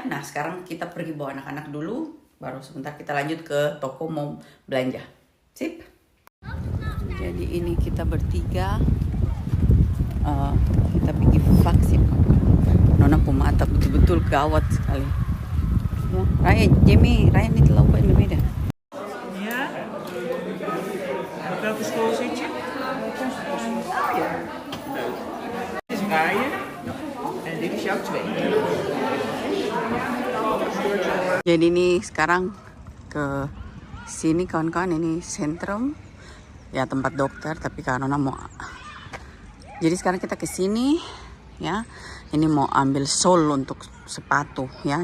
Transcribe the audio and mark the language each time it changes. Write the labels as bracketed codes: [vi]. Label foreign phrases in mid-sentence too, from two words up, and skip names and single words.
[id] Nah sekarang kita pergi bawa anak-anak dulu, baru sebentar kita lanjut ke toko mau belanja. Sip. Jadi ini kita bertiga kita pergi vaksin. Nona pemata betul-betul gawat sekali ya. [nl] Jamie, Ryan niet lopen in de midden. Ja? Op welke school zit je? Dit is Ryan en dit is jouw tweede. [id] Jadi ini sekarang ke sini kawan-kawan, ini sentrum ya, tempat dokter, tapi karena mau jadi sekarang kita ke sini ya. Ini mau ambil sol untuk sepatu ya.